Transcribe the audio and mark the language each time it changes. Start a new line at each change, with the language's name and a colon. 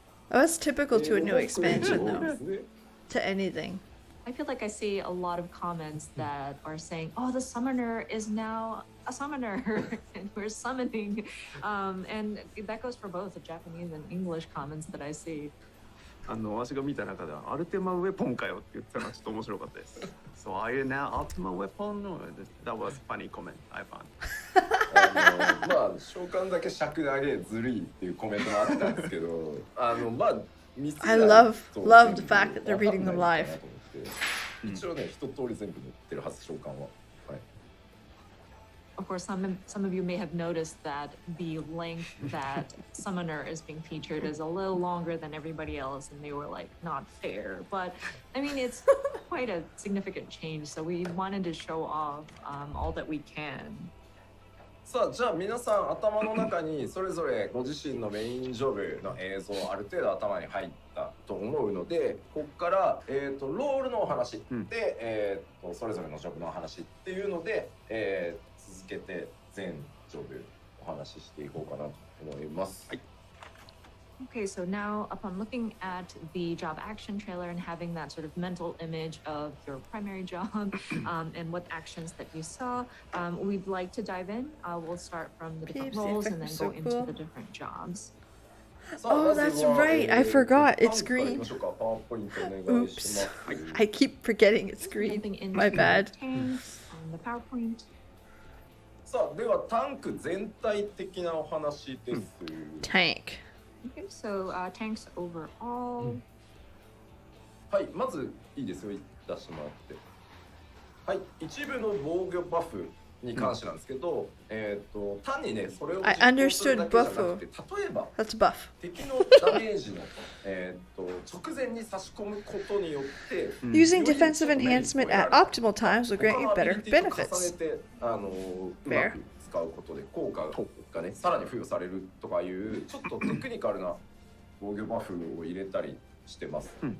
English: That's typical to a new expansion, though. To anything. I feel like I see a lot of comments that are saying, "Oh, the summoner is now a summoner, and we're summoning," and that goes for both the Japanese and English comments that I see.
Japanese: 私が見た中ではアルティマウェポンかよって言ってたのがちょっと面白かったです。
English: So are you now Ultima Weapon? That was a funny comment I found.
Japanese: まあ召喚だけ尺投げずるいっていうコメントもあったんですけど、まあ
English: I love the fact that they're reading them live.
Japanese: 一応ね一通り全部載ってるはず召喚は。はい。
English: Of course, some of you may have noticed that the length that Summoner is being featured is a little longer than everybody else, and they were like, not fair. But I mean, it's quite a significant change, so we wanted to show off all that we can.
Japanese: さあじゃあ皆さん頭の中にそれぞれご自身のメインジョブの映像ある程度頭に入ったと思うので、ここからロールのお話で、それぞれのジョブのお話っていうので、続けて全ジョブお話ししていこうかなと思います。はい。
English: Okay, so now upon looking at the job action trailer and having that sort of mental image of your primary job and what actions that you saw, we'd like to dive in. We'll start from the different roles and then go into the different jobs. Oh, that's right. I forgot. It's green. Oops. I keep forgetting it's green. My bad. The PowerPoint.
Japanese: さあではタンク全体的なお話です。
English: Tank. Okay, so tanks overall.
Japanese: はい、まずいいですよ、出してもらって。はい、一部の防御バフに関してなんですけど、単にね、それを実行するだけじゃなくて、例えば
English: That's buff.
Japanese: 敵のダメージの直前に差し込むことによって、
English: Using defensive enhancement at optimal times will grant you better benefits.
Japanese: うまく使うことで効果がね、さらに付与されるとかいうちょっとテクニカルな防御バフを入れたりしてます。